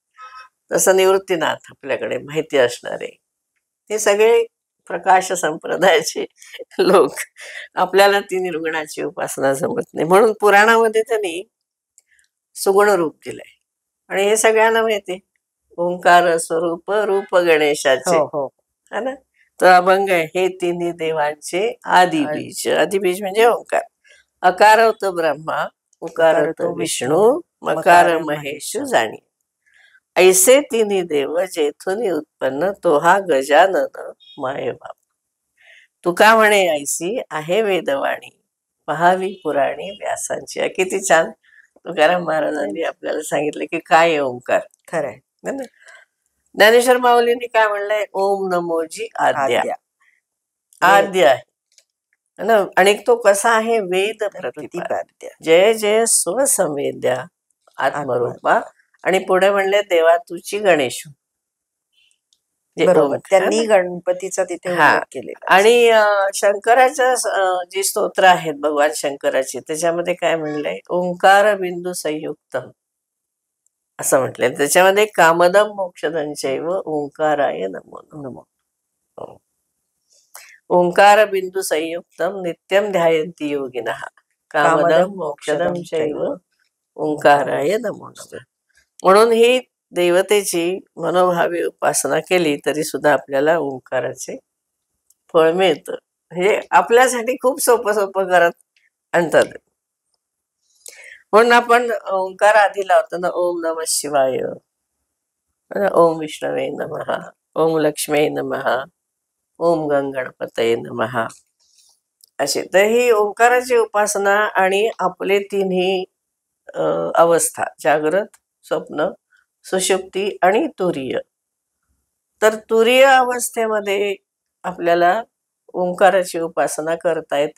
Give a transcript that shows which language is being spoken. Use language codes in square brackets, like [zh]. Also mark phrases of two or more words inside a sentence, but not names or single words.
[mr] तसं निवृत्तीनाथ आपल्याकडे माहिती असणारे, हे सगळे प्रकाश संप्रदायाचे लोक. आपल्याला ती निर्गुणाची उपासना जमत नाही, म्हणून पुराणामध्ये त्यांनी सुगुण रूप दिलंय. आणि हे सगळ्यांना माहिती, ओंकार स्वरूप रूप गणेशाचे, हो हो. [hi] है ना. [mr] तो अभंग आहे, हे तिन्ही देवांचे आदिबीज. आदिबीज म्हणजे ओंकार. अकार होतो ब्रह्मा, उकार होतो विष्णू, मकार महेश जाणी. ऐसे तिन्ही देव जेथून उत्पन्न, तो हा गजानन माये बाप. तुका म्हणे ऐसी आहे वेदवाणी, पहावी पुराणी व्यासांची. किती छान तुकाराम महाराजांनी आपल्याला सांगितलं की काय आहे ओंकार. खरंय. ज्ञानेश्वर माऊलींनी काय म्हणलंय, ओम नमोजी आद्या, आद्या आद्य आहे ना. आणि तो कसा आहे, वेद प्रतिपाद्य, प्रतिपाद्य जय जय स्वसंवेद्या आत्मरूपा. आणि पुढे म्हणले, देवा तुची गणेश. बरोबर, त्यांनी गणपतीचा तिथे हा. उल्लेख केलेला. आणि शंकराच्या जी स्तोत्र आहेत भगवान शंकराची, त्याच्यामध्ये काय म्हणलंय, [sa] ओंकार बिंदू संयुक्तम [mr] असं म्हटलंय. [sa] त्याच्यामध्ये कामदम मोक्षदं चैव ओंकाराय नमो नमो. ओंकार बिंदू संयुक्तम नित्यम ध्यायन्ति योगिनः कामदम मोक्षदं चैव ओंकाराय नमो नमः. [mr] म्हणून ही देवतेची मनोभावी उपासना केली तरी सुद्धा आपल्याला ओंकाराचे फळ मिळतं. हे आपल्यासाठी खूप सोपं करत आणतात. म्हणून आपण ओंकार आधी लावतो ना, [sa] ओम नमः शिवाय, ओम विष्णवे नमः, ओम लक्ष्मी नमः, ओम गणपतये नमः असे. [mr] तर ही ओंकाराची उपासना आणि आपले तिन्ही अवस्था, जागृत, स्वप्न, सुषुप्ती आणि तुरीय. तर तुरीय अवस्थेमध्ये आपल्याला ओंकाराची उपासना करता येते.